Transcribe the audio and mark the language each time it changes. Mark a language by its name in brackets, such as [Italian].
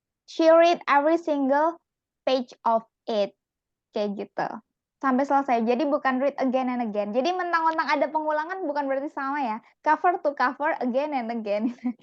[English] She read every single page of it. [Indonesian] Kayak gitu. Sampai selesai. Jadi bukan [English] read again and again. [Indonesian] Jadi mentang-mentang ada pengulangan bukan berarti sama ya. [English] Cover to cover again and again.